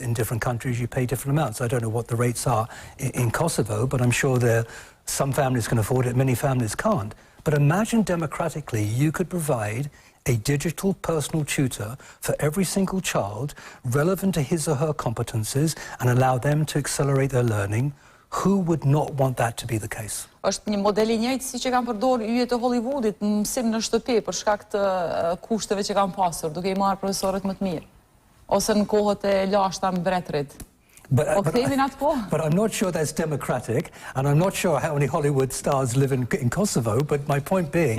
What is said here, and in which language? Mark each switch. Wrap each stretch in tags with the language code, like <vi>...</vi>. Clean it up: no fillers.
<en>In different countries, you pay different amounts. I don't know what the rates are in Kosovo, but I'm sure some families can afford it, many families can't. But imagine democratically, you could provide a digital personal tutor for every single child relevant to his or her competencies and allow them to accelerate their learning. Who would not want that to be the case?</en> <sq>Është një model I njëjtë si që kanë përdorur yjet e Hollywoodit në mësim në shtëpi për shkak të kushteve që kanë pasur, duke I marrë profesorët më të mirë, ose në kohët e lashta mbretërit.</sq> <en>But I'm not sure that's democratic, and I'm not sure how many Hollywood stars live in Kosovo, but my point being...</en>